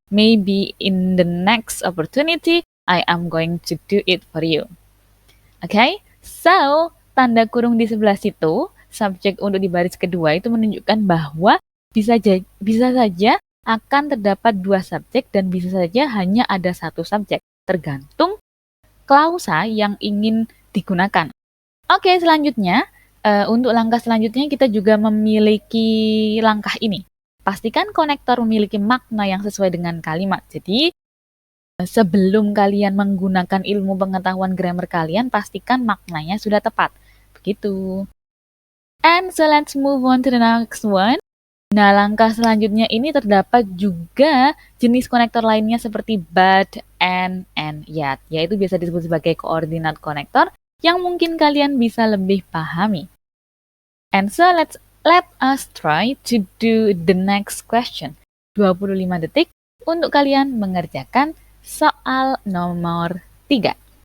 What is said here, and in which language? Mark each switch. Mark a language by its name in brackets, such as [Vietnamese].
[English] Maybe in the next opportunity, I am going to do it for you. [Indonesian] Okay, so tanda kurung di sebelah situ, subjek untuk di baris kedua itu menunjukkan bahwa bisa saja akan terdapat dua subjek dan bisa saja hanya ada satu subjek, tergantung klausa yang ingin digunakan. Oke, selanjutnya, untuk langkah selanjutnya kita juga memiliki langkah ini. Pastikan konektor memiliki makna yang sesuai dengan kalimat. Jadi, sebelum kalian menggunakan ilmu pengetahuan grammar kalian, pastikan maknanya sudah tepat. Begitu. [English] And so let's move on to the next one. [Indonesian] Nah, langkah selanjutnya ini terdapat juga jenis konektor lainnya seperti but, and yet, yaitu biasa disebut sebagai koordinat konektor yang mungkin kalian bisa lebih pahami. [English] And so let us try to do the next question. [Indonesian] 25 detik untuk kalian mengerjakan soal nomor 3.